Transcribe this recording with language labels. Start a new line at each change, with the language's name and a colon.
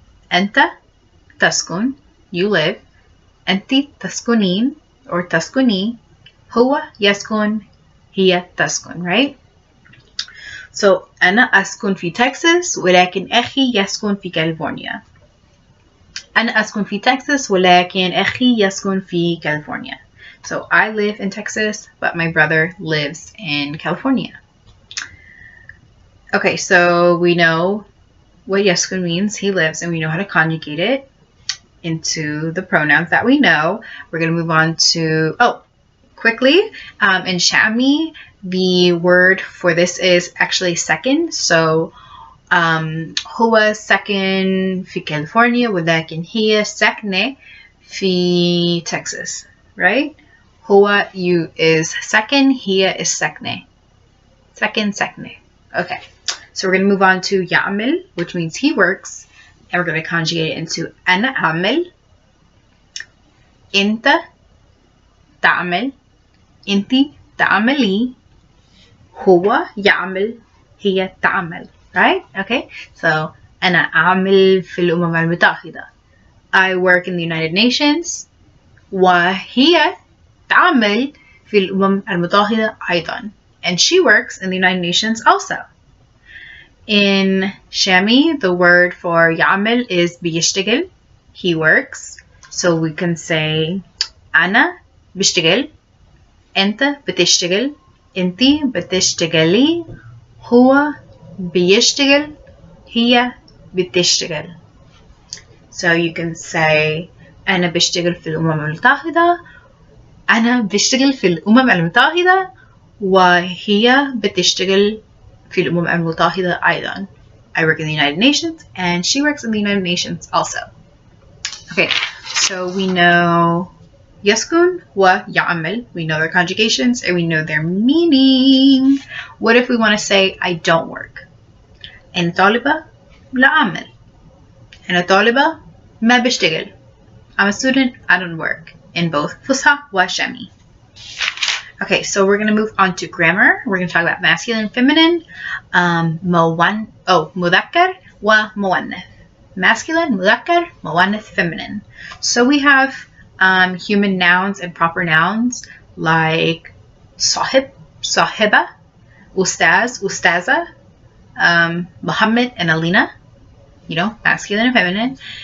Arabic: Anta taskun,
English: you live.
Arabic: Anti taskunin or taskuni. Huwa yaskun, hiya taskun, right?
English: So,
Arabic: ana askun fi Texas, ولكن أخي يسكن في كاليفورنيا. أنا أسكن في Texas, ولكن أخي يسكن في California.
English: So I live in Texas, but my brother lives in California. Okay, so we know what yaskun means, he lives, and we know how to conjugate it into the pronouns that we know. We're going to move on to, quickly, in Shami, the word for this is actually second.
Arabic: So هو ساكن في كاليفورنيا ولكن هي ساكنة في Texas, right? هو
English: you is second,
Arabic: هي
English: is
Arabic: ساكنة.
English: Second. Okay, so we're going to move on to يعمل, which means he works, and we're going to conjugate it into
Arabic: أنا أعمل, أنت تعمل, أنتي تعملي, هو يعمل, هي تعمل.
English: Right? Okay.
Arabic: So, أنا أعمل في الأمم المتحدة.
English: I work in the United Nations.
Arabic: وهي تعمل في الأمم المتحدة أيضا.
English: And she works in the United Nations also. In Shami, the word for يعمل is بيشتغل. He works. So we can say
Arabic: أنا بشتغل. أنت بتشتغل. أنتي بتشتغلي. هو بيشتغل, هي بتشتغل.
English: So you can say
Arabic: أنا بشتغل في الأمم المتحدة, أنا بشتغل في الأمم المتحدة, وهي بتشتغل في الأمم المتحدة أيضا.
English: I work in the United Nations, and she works in the United Nations also. Okay, so we know
Arabic: yaskun wa ya'mal,
English: we know their conjugations, and we know their meaning. What if we want to say I don't work?
Arabic: أنا طالبة لا أعمل. أنا طالبة ما بشتغل.
English: I'm a student, I don't work. In both
Arabic: Fusha wa Shami.
English: Okay, so we're going to move on to grammar. We're going to talk about masculine and feminine.
Arabic: مذكر wa مؤنث.
English: Masculine, مذكر, مؤنث, feminine. So we have human nouns and proper nouns like
Arabic: صاحب, صاحبة, أستاذ, أستاذة,
English: Muhammad and Alina, you know, masculine and feminine.